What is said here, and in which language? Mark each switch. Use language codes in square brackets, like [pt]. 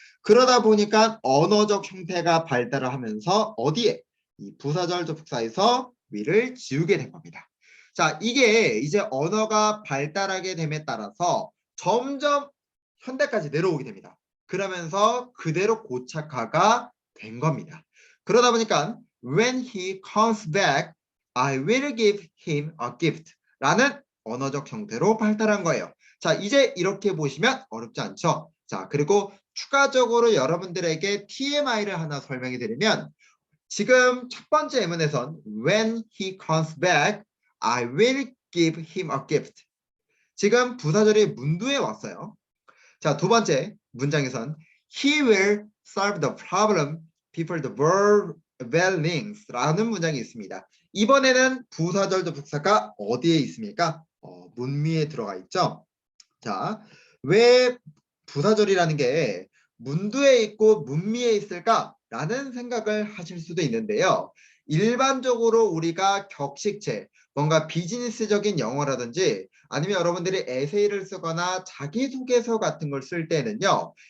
[ko] 그러다 보니까 언어적 형태가 발달을 하면서 어디에? 이 부사절 접속사에서 위를 지우게 된 겁니다. 자, 이게 이제 언어가 발달하게 됨에 따라서 점점 현대까지 내려오게 됩니다. 그러면서 그대로 고착화가 된 겁니다. 그러다 보니까 [en] when he comes back, I will give him a gift [ko] 라는 언어적 형태로 발달한 거예요. 자, 이제 이렇게 보시면 어렵지 않죠? 자, 그리고 추가적으로 여러분들에게 TMI를 하나 설명해 드리면 지금 첫 번째 예문에선 [en] when he comes back, I will give him a gift. [ko] 지금 부사절이 문두에 왔어요. 자, 두 번째 문장에선 [en] He will solve the problem before the bell rings [ko] 라는 문장이 있습니다. 이번에는 부사절 접속사가 어디에 있습니까? 문미에 들어가 있죠. 자, 왜 부사절이라는 게 문두에 있고 문미에 있을까라는 생각을 하실 수도 있는데요. 일반적으로 우리가 격식체, 뭔가 비즈니스적인 영어라든지 아니면 여러분들이 에세이를 쓰거나 자기소개서 같은 걸 쓸 때는요.